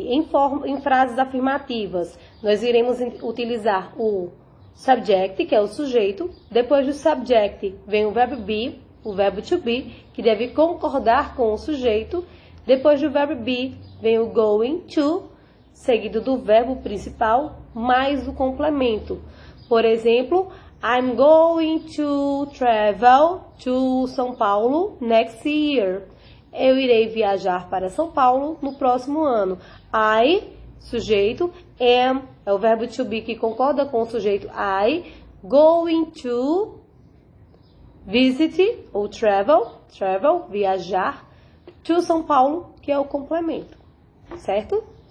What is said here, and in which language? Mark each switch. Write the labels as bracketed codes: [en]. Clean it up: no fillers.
[pt] Em frases afirmativas, nós iremos utilizar o subject, que é o sujeito. Depois do subject vem o verbo be, o verbo to be, que deve concordar com o sujeito. Depois do verbo be vem o going to, seguido do verbo principal, mais o complemento. Por exemplo, [en] I'm going to travel to São Paulo next year. [pt] Eu irei viajar para São Paulo no próximo ano. I, sujeito, am, é o verbo to be que concorda com o sujeito I, [en] going to visit [pt] ou travel, viajar, [en] to São Paulo, [pt] que é o complemento, certo?